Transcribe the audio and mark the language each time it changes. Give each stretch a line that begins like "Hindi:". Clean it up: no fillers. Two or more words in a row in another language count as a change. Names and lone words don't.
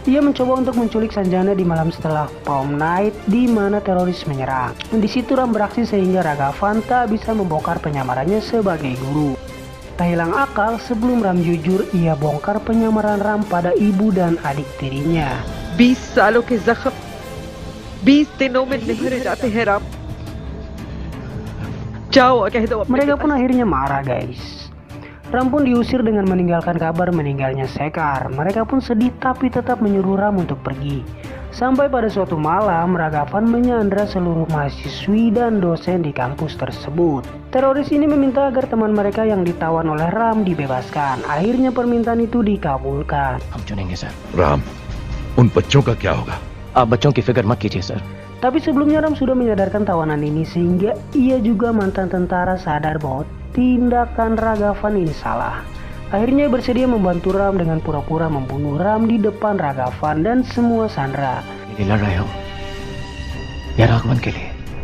Indonesian: Ia mencoba untuk menculik Sanjana di malam setelah prom night di mana teroris menyerang. Di situ Ram beraksi sehingga Ragavan tak bisa membongkar penyamarannya sebagai guru. Tak hilang akal, sebelum Ram jujur, ia bongkar penyamaran Ram pada ibu dan adik tirinya.
Hindi: 20 सालों के जख्म 20 दिनों में निभर जाते हैं राम। जाओ और कह दो अपने
Indonesian: Mereka
Hindi: पिता
Indonesian: pun akhirnya marah guys. Ram pun diusir dengan meninggalkan kabar meninggalnya Sekar. Mereka pun sedih tapi tetap menyuruh Ram untuk pergi. Sampai pada suatu malam, Ragavan menyandra seluruh mahasiswi dan dosen di kampus tersebut. Teroris ini meminta agar teman mereka yang ditawan oleh Ram dibebaskan. Akhirnya permintaan itu dikabulkan.
Hindi: हम चुनेंगे सर। राम, उन बच्चों का क्या होगा? आप बच्चों की फिक्र मत कीजिए सर।
Indonesian: Tapi sebelumnya Ram sudah menyadarkan tawanan ini sehingga ia juga mantan tentara sadar bahwa tindakan Ragavan ini salah. Akhirnya ia bersedia membantu Ram dengan pura-pura membunuh Ram di depan Ragavan dan semua sandera.
Hindi: ये लड़ रहे हो या राघवन के लिए?